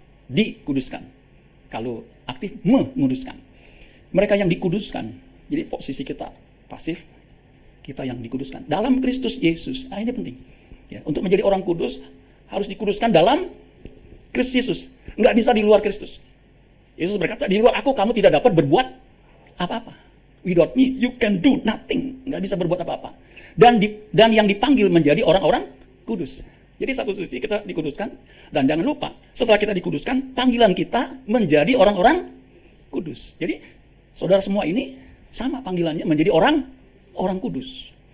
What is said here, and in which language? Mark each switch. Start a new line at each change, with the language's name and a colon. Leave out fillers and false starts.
Indonesian: dikuduskan. Kalau aktif, menguduskan. Mereka yang dikuduskan. Jadi posisi kita pasif, kita yang dikuduskan. Dalam Kristus Yesus. Nah, ini penting. Ya, untuk menjadi orang kudus, harus dikuduskan dalam Kristus Yesus. Nggak bisa di luar Kristus. Yesus berkata, di luar aku kamu tidak dapat berbuat apa-apa.
English: Without me, you can do nothing.
Indonesian: Nggak bisa berbuat apa-apa. Dan yang dipanggil menjadi orang-orang kudus. Jadi satu sisi kita dikuduskan, dan jangan lupa, setelah kita dikuduskan, panggilan kita menjadi orang-orang kudus. Jadi, saudara semua ini sama panggilannya menjadi orang kudus.